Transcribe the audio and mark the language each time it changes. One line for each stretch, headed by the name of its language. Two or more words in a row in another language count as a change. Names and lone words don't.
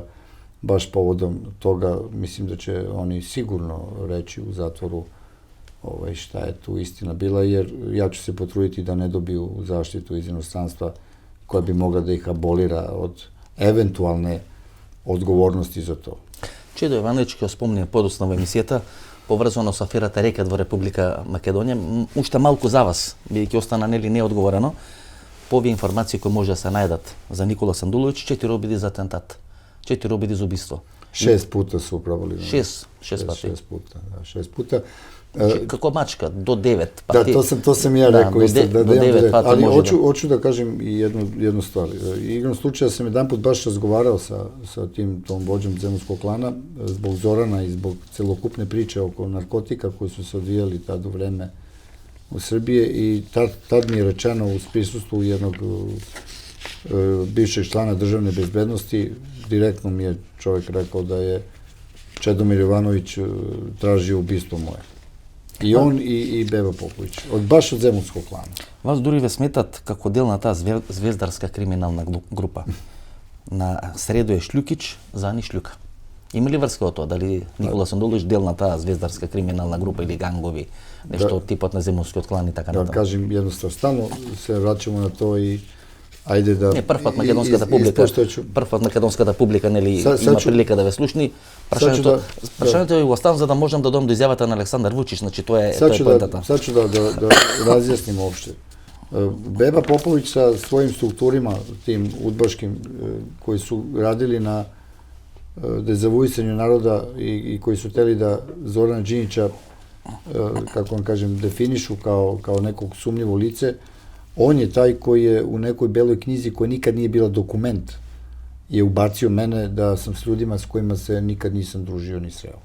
Serbian: Baš povodom toga, mislim da će oni sigurno reći u zatvoru šta je tu istina bila, jer ja ću se potruditi da ne dobiju zaštitu iz inostranstva koja bi mogla da ih abolira od eventualne odgovornosti za to. Čedo Jovanović,
Macedonian: кој спомнија подоцна во емисијата, поврзано со аферата Рекет во Република Македонија, уште малку за вас, бидејќи остана нели неодговорено, по овие информации кои може да се најдат за Никола Сандуловиќ, 4 обиди за атентат. 4 обиди за убиство.
Serbian: 6 puta su upravili.
Macedonian: 6 пати.
Serbian: 6 puta, da, 6 puta.
Macedonian: Како мачка, до 9 пати.
Serbian: Da, to sam ja rekao isto.
Macedonian: До 9 пати
Serbian: ali može hoću da kažem i jednu stvar. Igrom slučaja sam jedan put baš razgovarao sa tom vođom zemunskog klana zbog Zorana i zbog celokupne priče oko narkotika koji su se odvijali tad u vreme u Srbije i tad mi je rečeno uz prisustvu jednog bivšeg člana državne bezbednosti, direktno mi je čovjek rekao da je Čedomir Jovanović tražio ubistvo moje. I on i Beba Popović. Baš od zemunskog klana.
Macedonian: Вас дури ве сметат како дел на таа звездарска криминална група. На среду е Шлюкич, за Ани Шлюка. Има ли врска од тоа? Дали Никола Сандуловиќ дел на таа звездарска криминална група или гангови? Нешто од типот на земунскиот клан и така натаму? Да кажем едноставно, стално се враќаме на тоа и ајде да... Не, првпат македонската публика, нели, има прилика да ве слушни. Прашањето е оставам за да можам да додам до изјавата на Александар Вучич, значи тоа е поентата.
Serbian: Сад ću da razjasnim uopšte. Beba Popović sa svojim strukturima, tim udbaškim, koji su radili na dezavuisanju naroda i koji su hteli da Zorana Đinđića, kako vam kažem, definišu kao nekog sumnjivo lice, on je taj koji je u nekoj beloj knjizi koja nikad nije bila dokument, je ubacio mene da sam s ljudima s kojima se nikad nisam družio ni sreo.